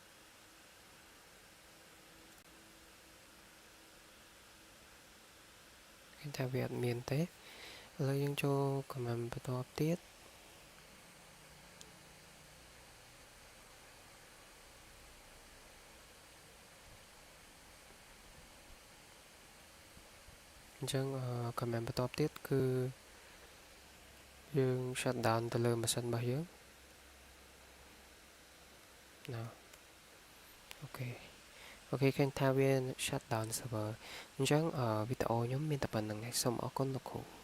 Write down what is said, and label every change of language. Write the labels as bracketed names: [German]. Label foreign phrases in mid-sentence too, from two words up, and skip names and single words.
[Khmer] ឃើញថាវាអត់មានទេឥឡូវយើងចូល command បន្ទាប់ទៀត អញ្ចឹង command បន្ទាប់ទៀតគឺយើង [English] shut down [Khmer] ទៅលើ machine របស់យើងណាអូខេឃើញថាវា [English] shut down server [Khmer] អញ្ចឹងវីដេអូខ្ញុំមានតែប៉ុណ្្នឹងឯងសូមអរគុណលោកគ្រូ